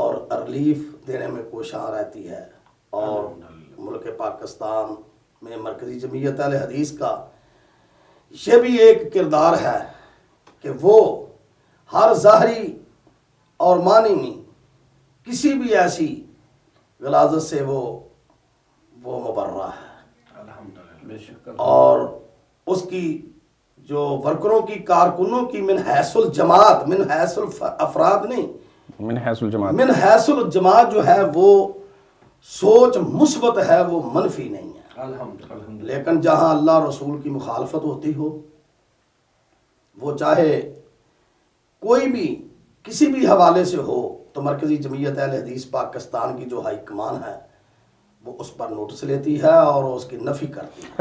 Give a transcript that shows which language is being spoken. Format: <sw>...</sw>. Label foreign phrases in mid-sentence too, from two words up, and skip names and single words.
<ur>ریلیف دینے میں کوشاں رہتی ہے، اور ملک پاکستان میں مرکزی جمعیت اہل حدیث کا یہ بھی ایک کردار ہے کہ وہ ہر ظاہری اور معنی میں کسی بھی ایسی غلاظت سے وہ مبرہ ہے، اور اس کی جو ورکروں کی، کارکنوں کی من حیث الجماعت، من حیث الافراد نہیں، من حیث الجماعت، من حیث الجماعت جو ہے وہ سوچ مثبت ہے، وہ منفی نہیں ہے۔ لیکن جہاں اللہ رسول کی مخالفت ہوتی ہو، وہ چاہے کوئی بھی کسی بھی حوالے سے ہو، تو مرکزی جمعیت اہل حدیث پاکستان کی جو ہائی کمان ہے وہ اس پر نوٹس لیتی ہے اور اس کی نفی کرتی ہے۔</ur>